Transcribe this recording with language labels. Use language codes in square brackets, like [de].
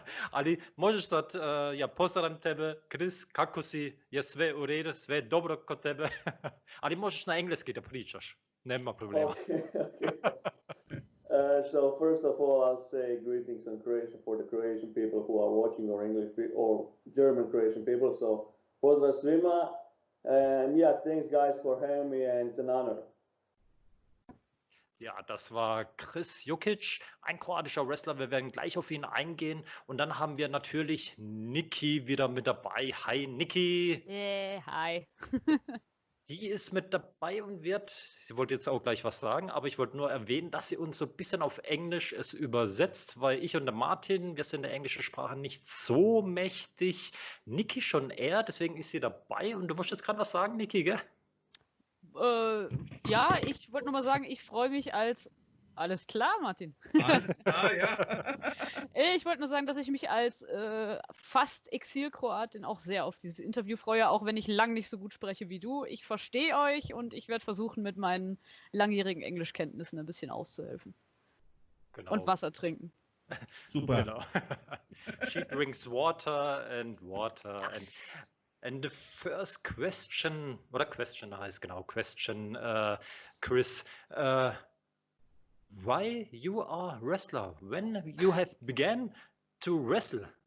[hr] Ali možeš sad, ja pozdravim tebe, Kris, kako si, je sve u redu, sve dobro kod tebe. Ali možeš na engleski da pričaš. Nema problema. [en] Okay. So first of all, I'll say greetings in Croatian for the Croatian people who are watching, or English or German Croatian people. So [hr] pozdrav svima, [en] and yeah, thanks guys for having me, and it's an honor. [de] Ja, das war Kris Jokić, ein kroatischer Wrestler. Wir werden gleich auf ihn eingehen. Und dann haben wir natürlich Nicky wieder mit dabei. Hi, Nicky. Hi. Die ist mit dabei und sie wollte jetzt auch gleich was sagen, aber ich wollte nur erwähnen, dass sie uns so ein bisschen auf Englisch es übersetzt, weil ich und der Martin, wir sind der englischen Sprache nicht so mächtig. Nicky schon eher, deswegen ist sie dabei. Und du wolltest jetzt gerade was sagen, Nicky, gell? Ja, ich wollte nur mal sagen, ich freue mich als... Alles klar, Martin. Alles klar, ja. Ich wollte nur sagen, dass ich mich als fast Exil-Kroatin auch sehr auf dieses Interview freue, auch wenn ich lang nicht so gut spreche wie du. Ich verstehe euch und ich werde versuchen, mit meinen langjährigen Englischkenntnissen ein bisschen auszuhelfen. Genau. Und Wasser trinken. Super. Genau. [en] She drinks water and water. Yes. And the first question, Kris, why you are wrestler? When you have began to wrestle?